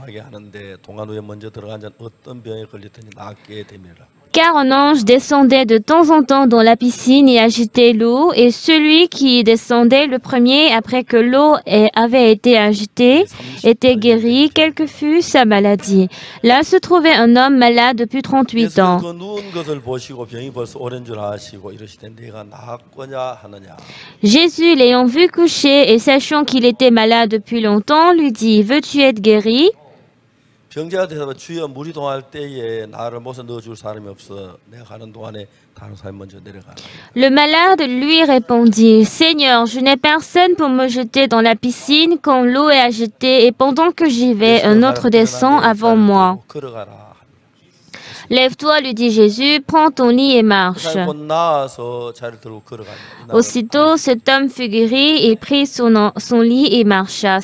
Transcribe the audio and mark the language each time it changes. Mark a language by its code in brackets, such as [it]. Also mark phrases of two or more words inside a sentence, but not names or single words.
[fr] Car un ange descendait de temps en temps dans la piscine et agitait l'eau, et celui qui descendait le premier après que l'eau avait été agitée était guéri, quelle que fût sa maladie. Là se trouvait un homme malade depuis 38 ans. Jésus, l'ayant vu coucher et sachant qu'il était malade depuis longtemps, lui dit, « Veux-tu être guéri ?» [ko] 병자가 대답하여 주여 물이 동할 때에 나를 못에 넣어줄 사람이 없어. 내가 가는 동안에 다른 사람이 먼저 내려가. [fr] Le malade lui répondit, Seigneur, je n'ai personne pour me jeter dans la piscine quand l'eau est agitée et pendant que j'y vais, un autre descend avant moi. Lève-toi, lui dit Jésus, prends ton lit et marche. Aussitôt, cet homme fut guéri et prit son lit et marcha.